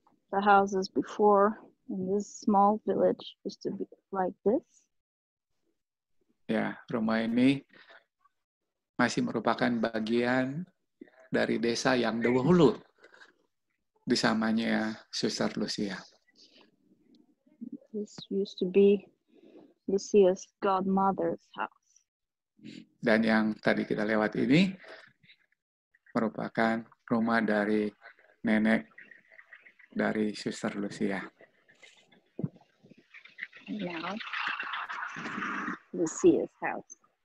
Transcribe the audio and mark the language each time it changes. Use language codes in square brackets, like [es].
[en] The houses before in this small village used to be like this. [id] Ya, rumah ini masih merupakan bagian dari desa yang dahulu disamanya Suster Lucia. [en] This used to be Lucia's godmother's house. [id] Dan yang tadi kita lewat ini merupakan rumah dari nenek dari Suster Lucia. [en] Now, Lucia's house.